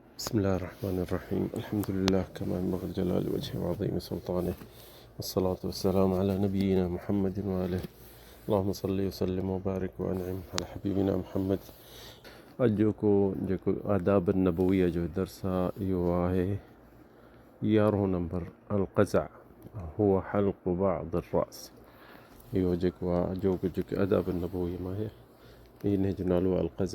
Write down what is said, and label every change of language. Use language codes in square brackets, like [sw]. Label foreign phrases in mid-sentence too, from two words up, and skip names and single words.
[ar] بسم الله الرحمن الرحيم. الحمد لله كما ينبغي لجلال وجهه وعظيم سلطانه، والصلاة والسلام على نبينا محمد وآله. اللهم صل وسلم وبارك وأنعم على حبيبنا محمد. [sd] अॼु जेको आदाब नबवीअ जो दर्स आहे इहो आहे 11 नंबर [ar] القزع هو حلق بعض الرأس. [sd] इहो जेको आहे जेके आदाब नबवीअ मां आहे इन जो नालो आहे अलक़ज़ा।